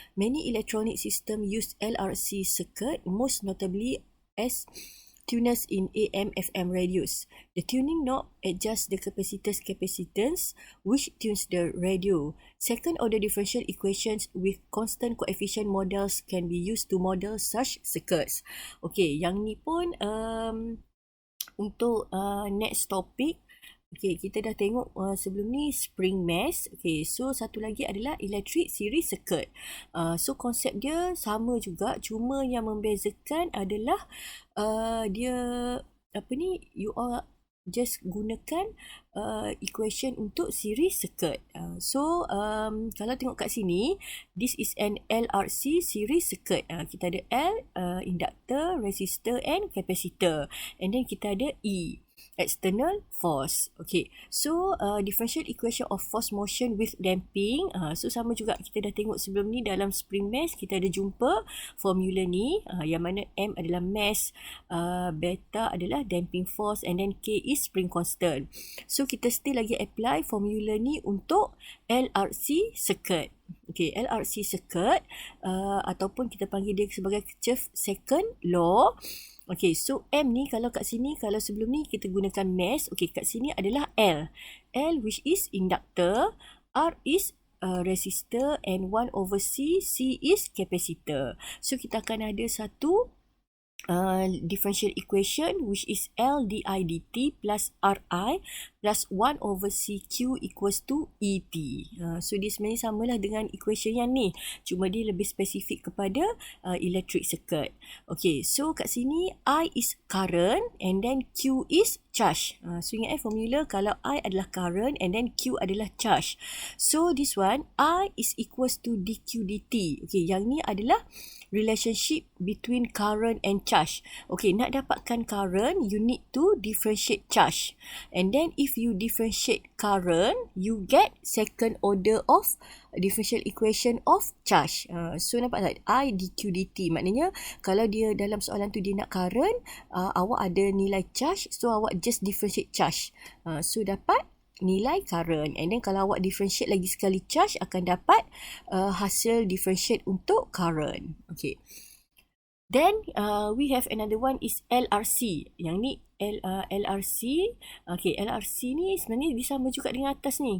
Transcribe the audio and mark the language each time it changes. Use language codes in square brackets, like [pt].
[en] Many electronic systems use LRC circuit, most notably as tuners in AM/FM radios. The tuning knob adjusts the capacitor's capacitance, which tunes the radio. Second order differential equations with constant coefficient models can be used to model such circuits. [ms] Yang ni pun untuk [en] next topic. [ms] Kita dah tengok sebelum ni spring mass. So satu lagi adalah electric series circuit. So konsep dia sama juga, cuma yang membezakan adalah dia [en] you all just [ms] gunakan equation untuk series circuit. Kalau tengok kat sini, [en] this is an LRC series circuit. Kita ada L, inductor, resistor and capacitor, and then [ms] kita ada [en] E, external force. So differential equation of force motion with damping. [ms] So sama juga kita dah tengok sebelum ni dalam spring mass, kita ada jumpa formula ni, yang mana M adalah mass, beta adalah damping force, [en] and then K is spring constant. [ms] So kita still lagi apply formula ni untuk LRC circuit. LRC circuit, ataupun kita panggil dia sebagai Kirchhoff second law. So M ni kalau kat sini, kalau sebelum ni kita gunakan mass, kat sini adalah L. [en] L which is inductor, R is resistor, and 1/C, C is capacitor. [ms] So kita akan ada satu [en] differential equation which is L didt plus Ri plus 1/CQ equals to ET. [ms] So dia sebenarnya samalah dengan equation yang ni, cuma dia lebih spesifik kepada electric circuit. [en] So [ms] kat sini [en] I is current and then Q is charge. [ms] So ingat formula, kalau I adalah current and then Q adalah charge. [en] So this one I is equals to dQ dt. [ms] Yang ni adalah [en] relationship between current and charge. [ms] Nak dapatkan current, [en] you need to differentiate charge. And then if you differentiate current, you get second order of differential equation of charge. [ms] So nampak tak? I dQ dt. Maknanya kalau dia dalam soalan tu dia nak current, awak ada nilai charge, so awak just differentiate charge. So dapat nilai current, and then kalau awak differentiate lagi sekali charge, akan dapat hasil differentiate untuk current. [en] Then we have another one is LRC. [ms] Yang ni LRC. LRC ni sebenarnya sama juga dengan atas ni.